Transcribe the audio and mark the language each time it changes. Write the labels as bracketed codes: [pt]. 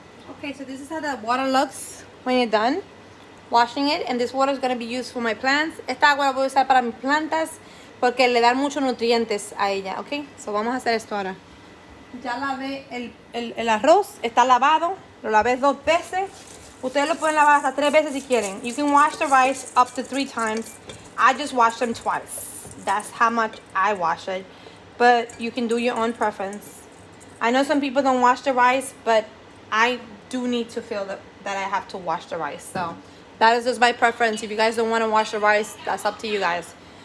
[en] Okay, so this is how the water looks when you're done washing it, and this water is going to be used for my plants. [es] Esta agua la voy a usar para mis plantas porque le dan muchos nutrientes a ella, ok. So vamos a hacer esto ahora. Ya lavé el arroz, está lavado, lo lavé 2 veces. Ustedes lo pueden lavar hasta 3 veces si quieren. [en] You can wash the rice up to 3 times. I just wash them twice. That's how much I wash it, but you can do your own preference. I know some people don't wash the rice, but I do need to feel that I have to wash the rice. So that is just my preference. If you guys don't want to wash the rice, that's up to you guys.